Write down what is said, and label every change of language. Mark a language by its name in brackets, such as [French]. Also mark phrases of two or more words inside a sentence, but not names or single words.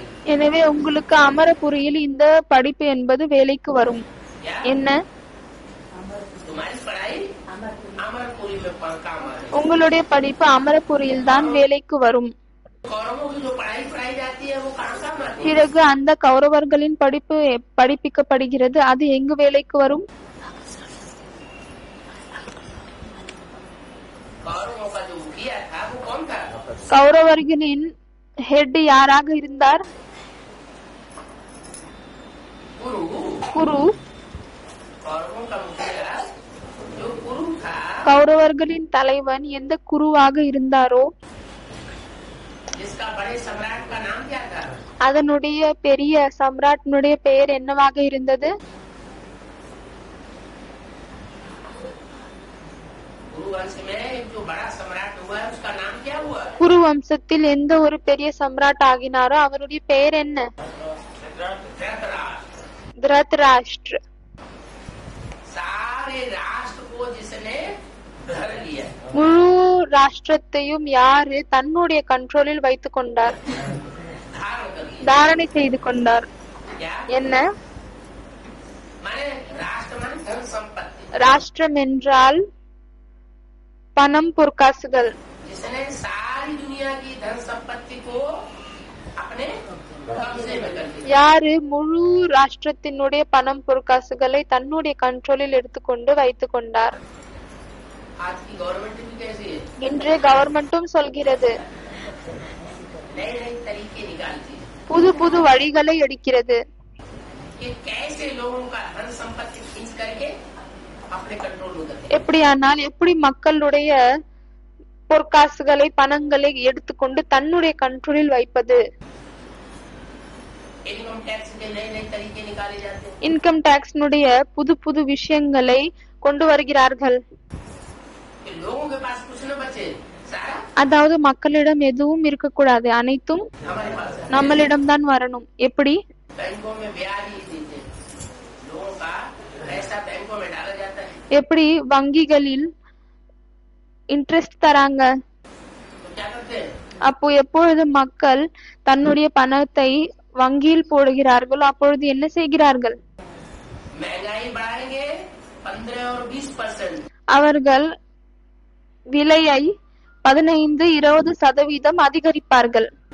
[Tamil] எனவே உங்களுக்கு அமரபுரியில் இந்த படிப்பு என்பது வேலைக்கு வரும்। [Hindi] क्या? [Tamil] என்ன? [Hindi] तुम्हारी पढ़ाई अमरपुरी में काम आएगी। [Tamil] உங்களுடைய படிப்பு அமரபுரியில் தான் வேலைக்கு வரும்। [Hindi] कौरवों की जो पढ़ाई जाती है वो कहाँ काम आती है? [Tamil] பிறகு அந்த கௌரவர்களின் படிப்பு படிப்பிக்கப்படுகிறது, அது எங்கு வேலைக்கு வரும்? [Hindi] कौरवों का जो मुखिया था वो कौन था? [Tamil] கௌரவர்களின் ஹெட் யாராக இருந்தார்? [Hindi] गुरु। [Tamil] குரு। [Hindi] कौरवों का मुखिया जो गुरु था, [Tamil] கௌரவர்களின் தலைவன் எந்த குருவாக இருந்தாரோ [Hindi] जिसका बड़े सम्राट का नाम क्या था? [Tamil] அதனுடைய பெரிய சம்ராட்டினுடைய பெயர் என்னவாக இருந்தது? [Hindi] गुरु वंश में एक जो बड़ा सम्राट हुआ है उसका नाम क्या हुआ? [Tamil] குரு வம்சத்தில் எந்த ஒரு பெரிய சம்ராட் ஆகினாரோ அவருடைய பெயர் என்ன? திருதராஷ்டிர। [Hindi] सारे राष्ट्र को जिसने धर लिया, [Tamil] முழு ராஷ்டிரத்தையும் யாரு தன்னுடைய கண்ட்ரோலில் வைத்துக் கொண்டார், [Hindi] धारण कर लिया। [Tamil] தாரணை செய்து கொண்டார்? [Hindi] क्या [Tamil] என்ன? [Hindi] माने? राष्ट्र माने धन संपत्ति। [Tamil] ராஷ்டிரம் என்றால் பணம் பொற்காசுகள்। [Hindi] जिसने सारी दुनिया की धन संपत्ति को अपने कब्जे में कर लिया। [Tamil] யாரு முழு ராஷ்டிரத்தினுடைய பணம் பொற்காசுகளை தன்னுடைய கண்ட்ரோலில் எடுத்துக்கொண்டு வைத்துக் கொண்டார்? [Hindi] आज की गवर्नमेंट भी कैसी है? [Tamil] இன்று கவர்மெண்ட்டும் சொல்கிறது, [Hindi] नए नए तरीके निकालती है [Tamil] புது புது வழிகளை எடுக்கிறது. [Hindi] कि कैसे लोगों का धन संपत्ति खींच करके अपने कंट्रोल में करते हैं। [Tamil] எப்படியானால் எப்படி மக்களுடைய பொற்காசுகளை பணங்களை எடுத்துக்கொண்டு தன்னுடைய கண்ட்ரோலில் வைப்பது. [English] income tax [Hindi] के नए नए तरीके निकाले जाते हैं [English] income taxனுடைய [Tamil] புது புது விஷயங்களை கொண்டு வருகிறார்கள். [Hindi] कि लोगों के पास कुछ न बचे, सारा [Tamil] அதாவது மக்களிடம் எதுவும் இருக்கக்கூடாது, அனைத்தும் [Hindi] हमारे पास है। [Tamil] நம்மளிடம்தான் வரணும். எப்படி? [Hindi] बैंकों में ब्याज ही देते हैं, लोगों का पैसा बैंकों में डाला जाता है [Tamil] எப்படி வங்கிகளில் இன்ட்ரெஸ்ட் தராங்க. [Hindi] तो क्या करते हैं [Tamil] அப்போ எப்பொழுது மக்கள் தன்னுடைய பணத்தை வங்கியில் போடுகிறார்களோ அப்பொழுது என்ன செய்கிறார்கள்? [Hindi] महंगाई बढ़ाएंगे 15 और 20%, [Tamil] அவர்கள் விலையை 15-20% அதிகரிப்பார்கள்.